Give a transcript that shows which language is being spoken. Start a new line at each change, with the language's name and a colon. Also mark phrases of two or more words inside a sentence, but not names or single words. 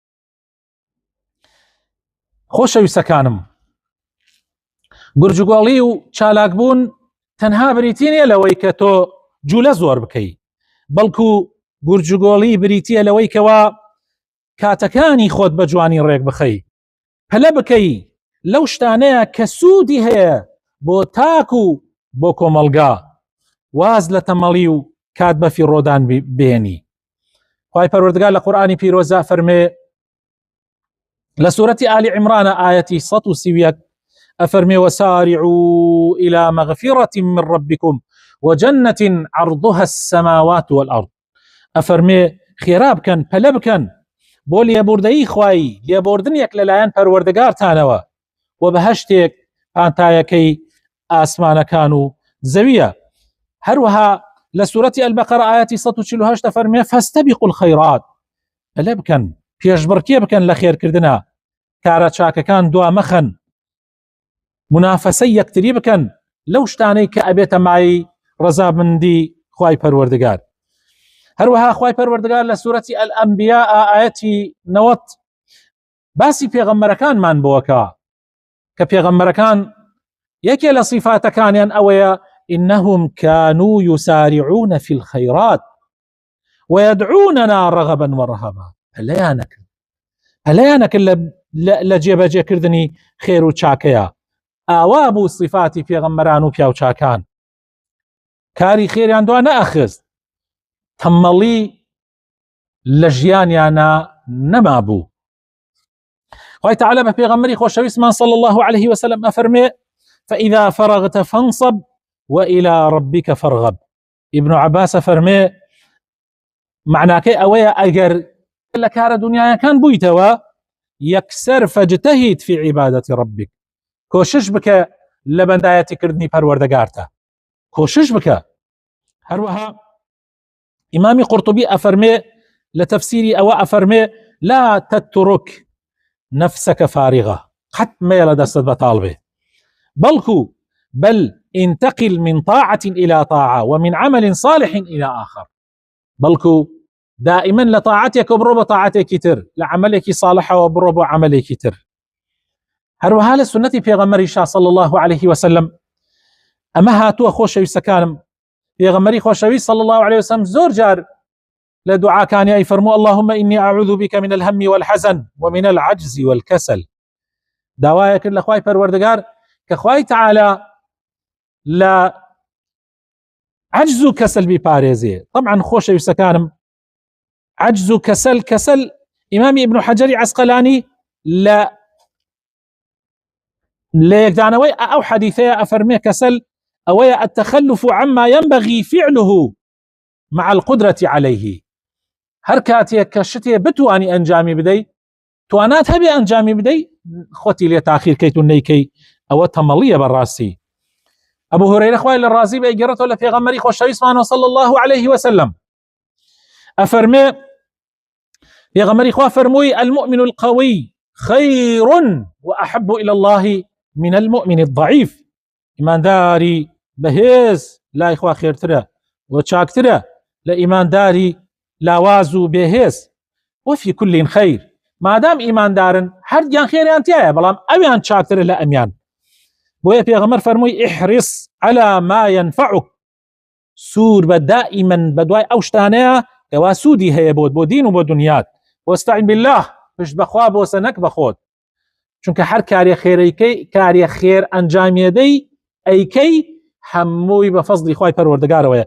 Central Kurdish: خۆشەویستەکانم، گورجگۆڵی و چالاکبوون تەنها بریتی نیە لەوەی کە تۆ جوولە زۆر بکەی، بەڵکو گورجگۆڵی بریتیە لەوەی کەوا کاتەکانی خۆت بە جوانی ڕێک بخەی، پەلە بکەی لەو شتانەیە کە سوودی هەیە بۆ تاک و بۆ کۆمەلگا، واز لە تەمەڵی و کات بەفی ڕۆدان بێنی. خوای پەروەردگار لە قورئانی پیرۆزە فەرمێ لە سوورەتی ئالی عیمرانە ئایەتی 131 أفرمي
Arabic: وسارعوا إلى مغفرة من ربكم وجنة عرضها السماوات والأرض. أفرمي خيراب كان
Central Kurdish: پەلە بکەن بۆ لێبوردەیی خوای، لێبوردنێک لەلایەن پەروەردگارتانەوە و بەهەشتێک پانتایەکەی ئاسمانەکان و زەویە. هەروەها لە سوورەتی ئەلبەقەرە ئایەتی 148 فەرمێ
Arabic: فاستبقوا الخيرات،
Central Kurdish: پەلە بکەن، پێشبڕکێ بکەن لە خێرکردنە، کارە چاکەکان دوا مەخەن، منافسەی یەکتری بکەن لەو شتانەی کە ئەبێتە مای ڕەزامەندی خوای پەروەردگار. هەروەها خوای پەروەردگار لە سوورەتی ئەلئەنبیا ئایەتی 90 باسی پێغەمبەرەکانمان بۆکە کە پێغەمبەرەکان یەکێ لە صیفاتەکانیان ئەوەیە
Arabic: إنهم كانوا يسارعون في الخيرات ويدعوننا رغبا ورهبا.
Central Kurdish: هەلەیانەکرد لە جێبەجێکردنی خێر و چاکەیە. ئاوا بوو صفاتی پێغەمبەران و پیاو چاکان، کاری خێریان دوا نەئەخست، تەممەڵی لە ژیانیانە نەما بوو. خوای تەعالە بە پێغەمبەری خۆشەویستمان
Arabic: صلی الله عليه وسلم
Central Kurdish: ئەفەرمێ
Arabic: فإذا فرغت فانصب وإلى ربك فارغب.
Central Kurdish: ابن عباس فەرمێ معناکەی ئەوەیە ئەگەر لە کارە دنیاکان بوویتەوە یەکسەر
Arabic: فەجتەهید في عبادة ربك،
Central Kurdish: کۆشش بکە لە بەندایەتی کردنی پەروەردگارتە، کۆشش بکە. هەروەها ئیمامی قورطوبی ئەفەرمێ لە تەفسیری ئەوە ئەفەرمێ
Arabic: لا تترك نفسك فارغة،
Central Kurdish: قەت مەیە لە دەستت بەتاڵ بێ، بەڵکو
Arabic: بل انتقل من طاعة إلى طاعة ومن عمل صالح إلى آخر،
Central Kurdish: بەڵکو دائما لە طاعەتێک و بڕۆ بە طاعەتێکی تر، لە عملێکی صالحەوە بڕۆ بۆ عملێکی تر. هەروەها لە سنەتی پێغەمبەریشا
Arabic: صلی الله عليه وسلم
Central Kurdish: ئەمە هاتووە خۆشەویستەکانم، پێغەمبەری خۆشەویست
Arabic: صلی الله عليه وسلم
Central Kurdish: زۆر جار لە دوعاکانی ئەیفەرموو
Arabic: اللهم إني أعوذ بك من الهم والحزن ومن العجز والكسل.
Central Kurdish: داوایە کرد لە خوای پەروەردگار کە خوای تەعالە لە عجز و کەسل بیپارێزێ. طبعا خۆشەویستەکانم عجز و کەسل ئیمامی ابن حەجەری عەسقەلانی لە یەکدانەوەی ئەو حەدیثەیە ئەفەرمێ کەسل ئەوەیە
Arabic: التخلف عما ينبغي فعله مع القدرة عليه.
Central Kurdish: هر كاتێک کە شتێ بتوانی ئەنجامی بدەی توانات هەبێ ئەنجامی بدەی خۆتی لێ تاخیر کەیت و نەیکەی ئەوە تەمەڵیە بەڕاستی. ئەبو هورەیرە خوای لە ڕازی بێ گەڕێتەوە لە پێغەمبەری خۆشەویستمانەوە
Arabic: صلی الله عليه وسلم
Central Kurdish: ئەفەرمێ پێغەمبەری خوا فەرمووی
Arabic: المؤمن القوي خير وأحب إلى الله من المؤمن الضعيف.
Central Kurdish: ئیمانداری بەهێز لای خوا خێرترە و چاکترە لە ئیمانداری لاواز و بێهێز.
Arabic: وفي كل خير،
Central Kurdish: مادام ئیماندارن هەردیان خێریان تایە بەڵام ئەویان چاکترە لە ئەمیان. بۆیە پێغەمبەر فەرمووی
Arabic: احرص على ما ينفعك،
Central Kurdish: سوور بە دائیمەن بەدوای ئەو شتانەیە کەوا سوودی هەیە بۆ دین و بۆ دنیات.
Arabic: واستعن بالله،
Central Kurdish: پشت بەخوا بۆسە نەک بەخۆت، چونکە هەر کارێ خێرەکەی کارێ خێر ئەنجامێدەی ئەیکەی هەمووی بە فەزلی خوای پەروەردگارەوەیە.